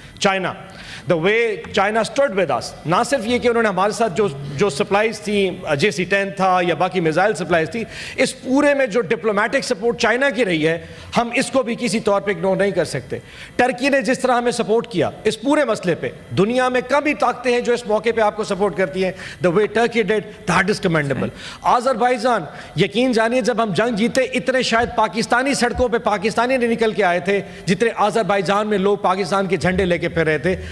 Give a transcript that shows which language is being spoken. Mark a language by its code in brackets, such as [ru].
[ur] China, [en] the way China stood with us, [ur] نہ صرف یہ کہ انہوں نے ہمارے ساتھ جو سپلائز تھیں, JC-10 تھا یا باقی میزائل سپلائز تھی, اس پورے میں جو ڈپلومیٹک سپورٹ چائنا کی رہی ہے ہم اس کو بھی کسی طور پہ اگنور نہیں کر سکتے. ٹرکی نے جس طرح ہمیں سپورٹ کیا اس پورے مسئلے پہ, دنیا میں کم ہی طاقتیں ہیں جو اس موقع پہ آپ کو سپورٹ کرتی ہیں. [en] the way Turkey did, that is commendable. [ur] Azerbaijan, یقین جانیے جب ہم جنگ جیتے اتنے شاید پاکستانی سڑکوں پہ پاکستانی نہیں نکل کے آئے تھے جتنے آذربائیجان میں لوگ پاکستان کے جھنڈے لے کے پھر رہے تھے.